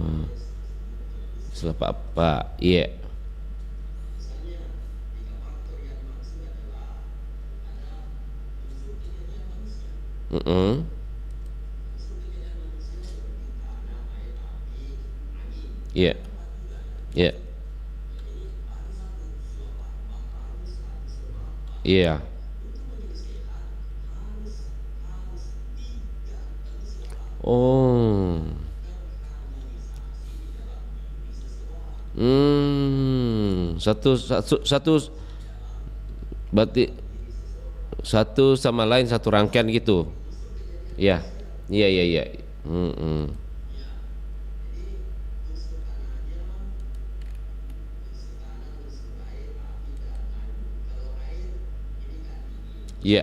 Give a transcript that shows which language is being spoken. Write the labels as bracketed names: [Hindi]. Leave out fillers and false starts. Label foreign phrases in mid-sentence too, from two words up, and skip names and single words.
[Indonesian] Salah apa? Iya. Mm-mm. Iya. Iya. Iya. Oh. Satu berarti satu sama lain satu rangkaian gitu. Iya. Iya iya iya. Mm-mm. Iya.